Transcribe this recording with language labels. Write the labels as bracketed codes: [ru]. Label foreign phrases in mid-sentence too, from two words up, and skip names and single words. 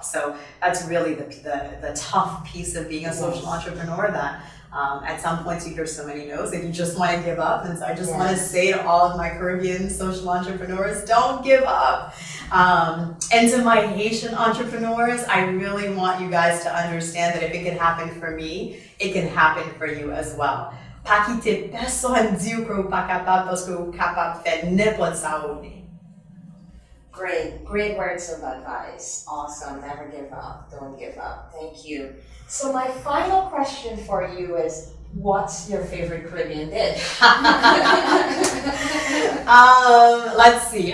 [en] So that's really the tough piece of being a social entrepreneur, that at some points you hear so many no's that you just want to give up. And so I just want to say to all of my Caribbean social entrepreneurs, don't give up. And to my Haitian entrepreneurs, I really want you guys to understand that if it can happen for me, it can happen for you as well. [ht] Pa kite person di ou que ou pa kapab paske ou kapab fè n'importe sa ou ne. [en] Great words of advice. Awesome. Never give up. Don't give up. Thank you. So my final question for you is, what's your favorite Caribbean dish? Let's see.